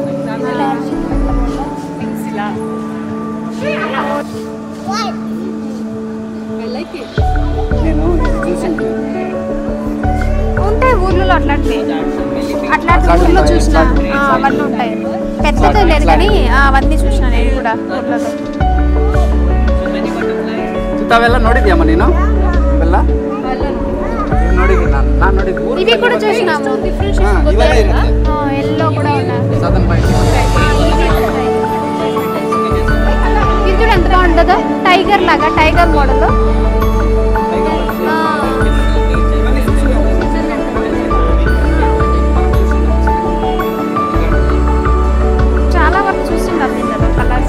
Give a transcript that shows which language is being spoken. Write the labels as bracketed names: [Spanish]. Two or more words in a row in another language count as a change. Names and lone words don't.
[Telugu] నేను చూసాను. ఉంటాయి ఊర్లలో అట్లాంటివి, అట్లాంటి ఊర్లో చూసిన అవన్నీ ఉంటాయి. పెద్దది లేదు కానీ అవన్నీ చూసిన నేను కూడా ఊర్లలో. [Kannada] ಸುತ್ತಾವೆಲ್ಲ ನೋಡಿದ್ಯಮ್ಮ ನೀನು? ಇವೆಲ್ಲ ನೋಡಿದ್ದೀನಿ ನಾನು ನೋಡಿದ್ದು. [Telugu] ఇవి కూడా చూసినాము. [Kannada] ಇವೆಲ್ಲ ಇರುತ್ತೆ. [Telugu] ఎల్లో కూడా ఉన్నాయి. సదన్ బైక్ ఇది కూడా ఎంత బాగుంటుందో, టైగర్ లాగా, [English] tiger model. [Telugu] చాలా వరకు చూస్తున్నాం దీంట్లో కలర్స్.